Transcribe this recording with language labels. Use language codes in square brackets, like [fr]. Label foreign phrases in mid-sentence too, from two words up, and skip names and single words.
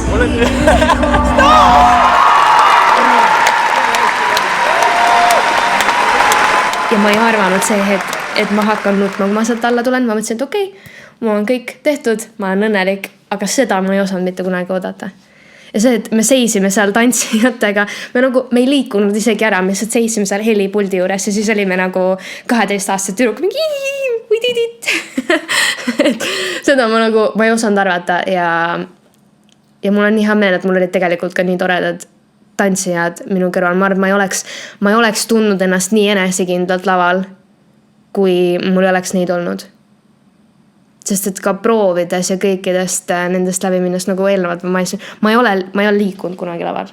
[et] Ja ma ei arvanud see hetk, et ma hakkan nutma, kui ma sealt alla tulen, ma mõtlesin, et okei, mul on kõik tehtud, ma olen õnnelik, aga seda ma ei osanud mitte kunagi oodata. Ja see, et me seisime seal tantsijatega, me ei liikunud isegi ära, me lihtsalt seisime seal helipuldi juures ja siis olime nagu 12-aastased tüdruk, mingi [en] we did it. [et] Seda ma ei osanud arvata ja mul on nii hea meel, et mul olid tegelikult ka nii toredad tantsijad minu kõrval. Ma arvan, ma ei oleks tundnud ennast nii enesekindlalt laval, kui mul oleks neid olnud. Sest et ka proovides ja kõikidest nendest läbi minnes nagu eelnevalt ma ei ole liikunud kunagi laval.